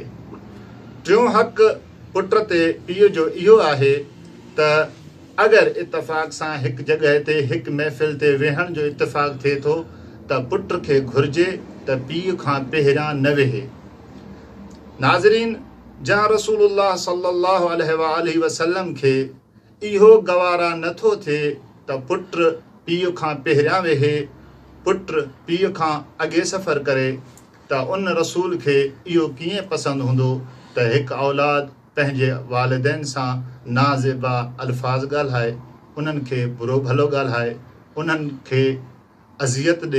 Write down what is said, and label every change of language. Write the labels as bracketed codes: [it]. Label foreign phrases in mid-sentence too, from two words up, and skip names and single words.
[sd] टियों हक़ पुट ते पीउ जो इहो आहे त अगरि इतफ़ाक़ सां हिकु जॻह ते, हिकु महफ़िल ते वेहण जो इतफ़ाक़ थिए थो त पुट खे घुरिजे त पीउ खां पहिरियां न वेहे. नाज़रीन, जहां रसूलुल्लाह [ar] صلى الله عليه وسلم [sd] खे इहो गवारा नथो थिए त पुट पीउ खां पहिरियां वेहे, पुट पीउ खां अॻे सफ़र करे, त उन रसूल खे इहो कीअं पसंदि हूंदो त हिकु औलाद पंहिंजे वालिदैन सां नाज़ेबा अल्फाज़ ॻाल्हाए, उन्हनि खे बुरो भलो ॻाल्हाए, उन्हनि खे अज़ियत ॾे.